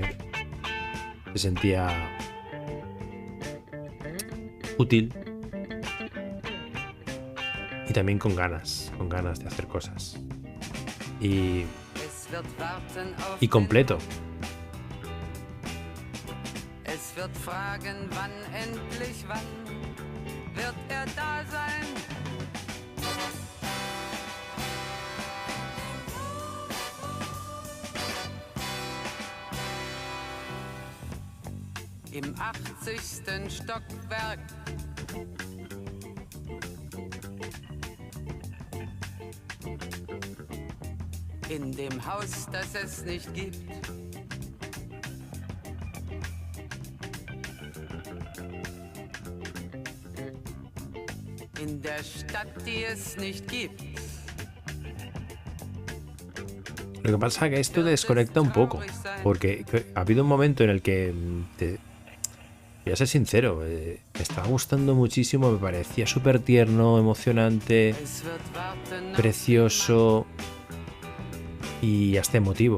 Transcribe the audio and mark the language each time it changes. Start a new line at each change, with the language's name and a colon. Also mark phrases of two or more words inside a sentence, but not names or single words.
Spanish: Se sentía útil y también con ganas de hacer cosas y completo.
German: Es wird fragen, wann endlich, wann wird da sein? Im 80. Stockwerk. In dem Haus, das es nicht gibt. In der Stadt, die es nicht gibt.
Spanish: Lo que pasa es que esto te desconecta un poco, porque ha habido un momento en el que voy a ser sincero, me estaba gustando muchísimo, me parecía súper tierno, emocionante, precioso y hasta emotivo.